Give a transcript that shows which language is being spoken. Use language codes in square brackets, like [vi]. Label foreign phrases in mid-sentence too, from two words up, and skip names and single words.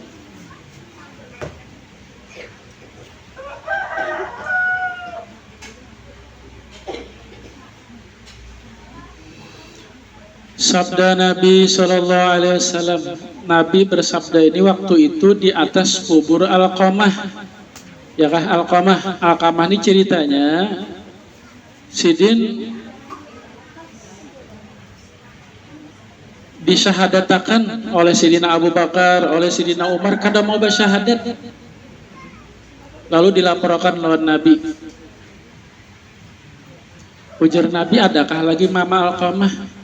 [bjn] Sabda Nabi [ar] Shallallahu Alaihi Wasallam, [bjn] Nabi bersabda ini waktu itu di atas kubur Alqamah. Ya kah, Alqamah ini ceritanya Sidin disyahadatakan oleh Sidina Abu Bakar, oleh Sidina Umar, kada mau bersyahadat. Lalu dilaporkan lawan Nabi. Ujar Nabi, adakah lagi mama Alqamah?